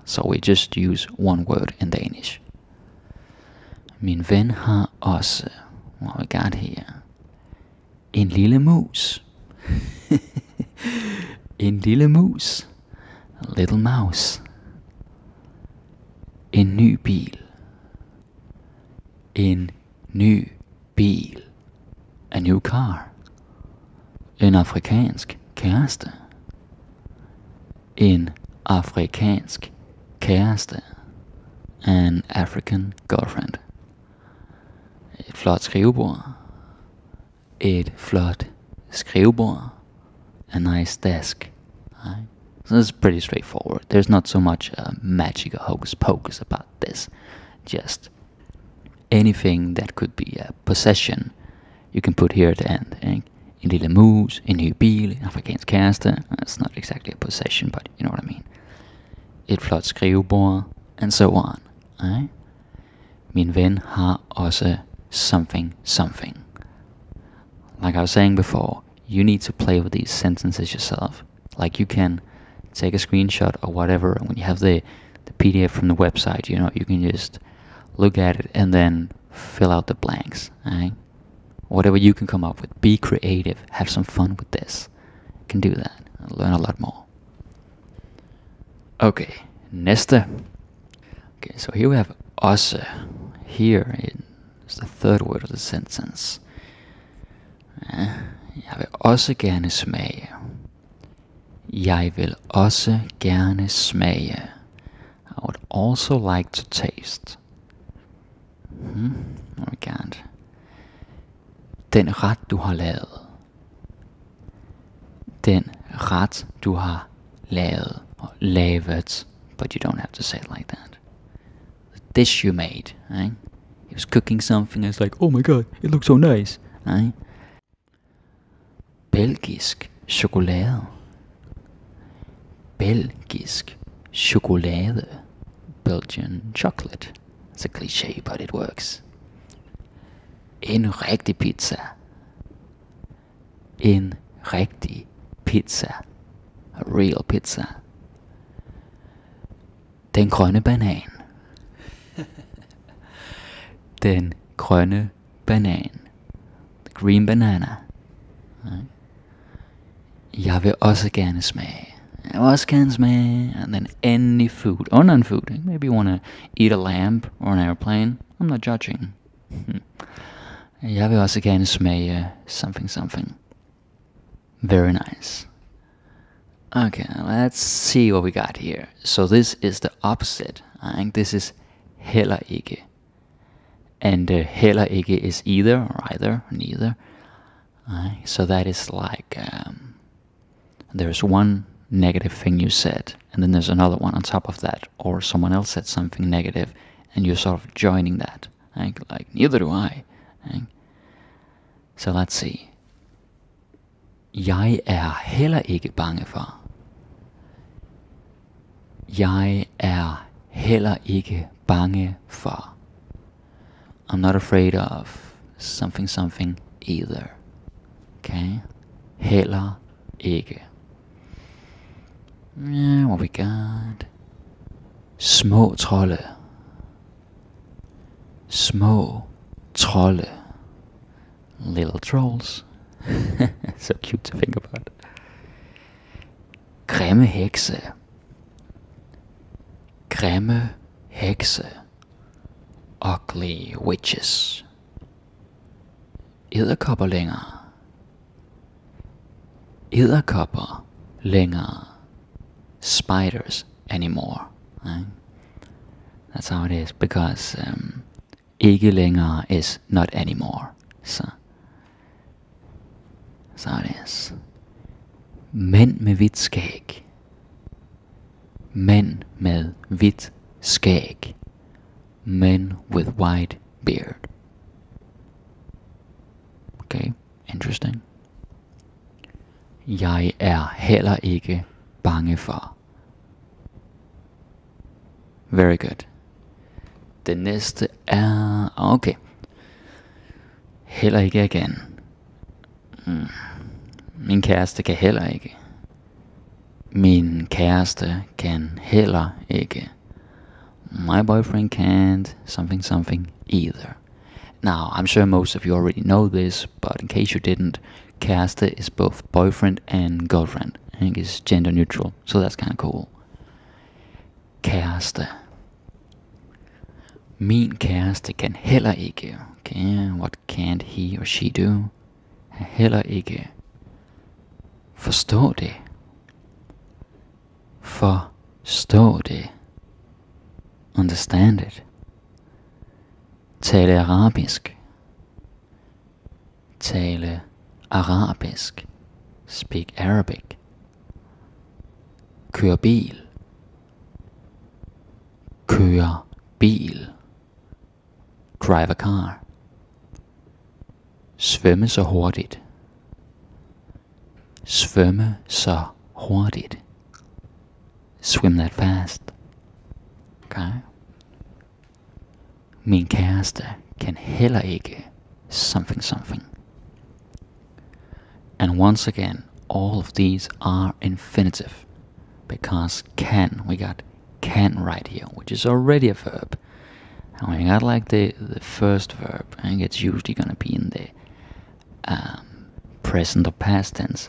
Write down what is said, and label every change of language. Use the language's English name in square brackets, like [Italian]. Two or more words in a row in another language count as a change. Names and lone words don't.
[English] So we just use one word in Danish. [Danish] Min ven har også, [English] what we got here? [Danish] En lille mus. En lille mus. [English] A little mouse. [Danish] En ny bil. En ny bil. [English] A new car. [Danish] En afrikansk kæreste. En afrikansk kæreste. [English] An African girlfriend. [Danish] Et flot skrivebord. Et flot skrivebord. [English] A nice desk. Right? So this is pretty straightforward. There's not so much magic or hocus pocus about this. Just anything that could be a possession you can put here at the end. [Danish] En lille mus, en ny bil, en afrikansk kæreste. [English] It's not exactly a possession, but you know what I mean. [Danish] Et flot skrivebord, [English] and so on. Right? [Danish] Min ven har også [English] something something. Like I was saying before, you need to play with these sentences yourself. Like you can take a screenshot or whatever, and when you have the PDF from the website, you know, you can just look at it and then fill out the blanks. Right? Whatever you can come up with. Be creative. Have some fun with this. You can do that. Learn a lot more. Okay, næste. Okay, so here we have også. Here is the third word of the sentence. [Danish] Jeg vil også gerne smage. Jeg vil også gerne smage. [English] I would also like to taste. Oh my god. [Danish] Den ret du har lavet. Den ret du har lavet. [English] Or lavet. But you don't have to say it like that. The dish you made. Right? He was cooking something and it's like, oh my god, it looks so nice. Right? [Danish] Belgisk chokolade. Belgisk chokolade. [English] Belgian chocolate. It's a cliche, but it works. [Danish] En rigtig pizza. En rigtig pizza. [English] A real pizza. [Danish] Den grønne banan. Den grønne banan. [English] The green banana. [Danish] Jeg vil også gerne smage. Jeg vil også gerne smage. [English] And then any food. Or non-food. Maybe you want to eat a lamb or an airplane. I'm not judging. [Danish] Jeg vil også gerne smage [English] something something. Very nice. Okay, let's see what we got here. So this is the opposite. I think this is [Danish] heller ikke. [English] And [Danish] heller ikke [English] is either, or either, or neither. So that is like, there's one negative thing you said, and then there's another one on top of that, or someone else said something negative, and you're sort of joining that. Like neither do I. So let's see. [Danish] Jeg er heller ikke bange for. Jeg er heller ikke bange for. [English] I'm not afraid of something something either. [Danish] Okay? Heller ikke. [English] Yeah, what we got? [Danish] Små trolde. Små trolde. [English] Little trolls. So cute to think about. [Danish] Grimme hekse. Grimme hekse. [English] Ugly witches. [Danish] Edderkopper længere. Edderkopper længere. [English] Spiders anymore. Right? That's how it is, because [Danish] ikke længere [English] is not anymore. So it is. [Danish] Mænd med hvidt skæg. Mænd med hvidt skæg. [English] Men with white beard. Okay, interesting. [Danish] Jeg er heller ikke bange for. [English] Very good. [Danish] Det næste er... Okay. Heller ikke igen. Min kæreste kan heller ikke. Min kæreste kan heller ikke. [English] My boyfriend can't something either. Now, I'm sure most of you already know this, but in case you didn't, kæreste is both boyfriend and girlfriend. I think it's gender neutral, so that's kind of cool. [Danish] Kæreste. Min kæreste kan heller ikke. [English] Okay, what can't he or she do? [Danish] Heller ikke. Forstå det. Forstå det. [English] Understand it. [Danish] Tale arabisk. Tale arabisk. [English] Speak Arabic. [Danish] Kør bil. Kør bil. [English] Drive a car. [Danish] Svømme så hurtigt. Svømme så hurtigt. [English] Swim that fast. Okay. [Danish] Min kæreste kan heller ikke something. [English] And once again, all of these are infinitive. Because can, we got can right here, which is already a verb. And we got like the first verb, I think it's usually gonna be in the present or past tense.